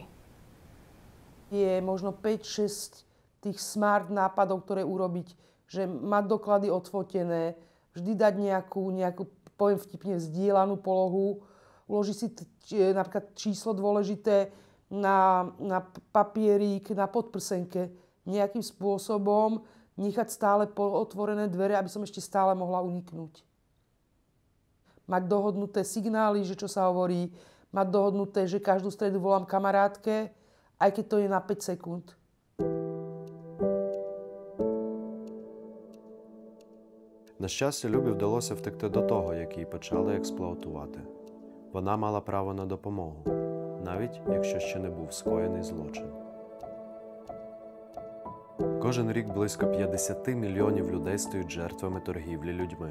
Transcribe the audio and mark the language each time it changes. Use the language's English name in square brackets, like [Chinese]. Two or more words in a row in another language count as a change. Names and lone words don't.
[Slovak] Je možno 5-6 tých smart nápadov, ktoré urobiť, že mať doklady odfotené, vždy dať nejakú poviem vtipne, zdieľanú polohu, uložiť si napríklad číslo dôležité na papierík, na podprsenke, nejakým spôsobom nechať stále otvorené dvere, aby som ešte stále mohla uniknúť. Mať dohodnuté signály, že čo sa hovorí, mať dohodnuté, že každú stredu volám kamarátke, aj keď to je na 5 sekúnd. [Ukrainian] На щастя, Любі вдалося втекти до того, як її почали експлуатувати. Вона мала право на допомогу, навіть якщо ще не був скоєний злочин. Кожен рік близько 50 мільйонів людей стають жертвами торгівлі людьми.